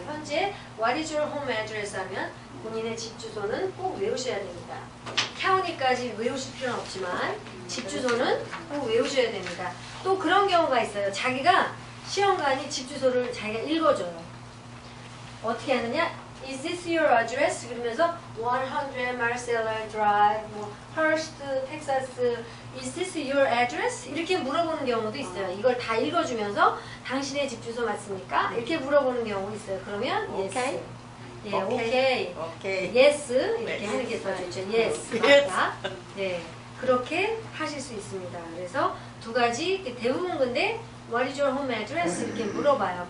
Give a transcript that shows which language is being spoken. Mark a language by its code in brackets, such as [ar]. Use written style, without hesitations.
[ko] 현재 [en] What is your home address [ko] 하면 본인의 집 주소는 꼭 외우셔야 됩니다. county까지 외우실 필요는 없지만 집 주소는 꼭 외우셔야 됩니다. 또 그런 경우가 있어요. 자기가 시험관이 집 주소를 자기가 읽어줘요. 어떻게 하느냐? [en] Is this your address? [ko] 그러면서 [en] 100 Marcella Drive, 뭐 Hurst, Texas. Is this your address? [ko] 이렇게 물어보는 경우도 있어요. 이걸 다 읽어주면서 당신의 집 주소 맞습니까? 이렇게 물어보는 경우 있어요. 그러면 [en] yes. [ko] 예, 오케이. 오케이. [en] yes [ko] 이렇게 하는 게 더 좋죠. [en] yes. [ko] 맞다. 네, 그렇게 하실 수 있습니다. 그래서 두 가지 대부분 근데 [en] What is your home address? [ko] 이렇게 물어봐요.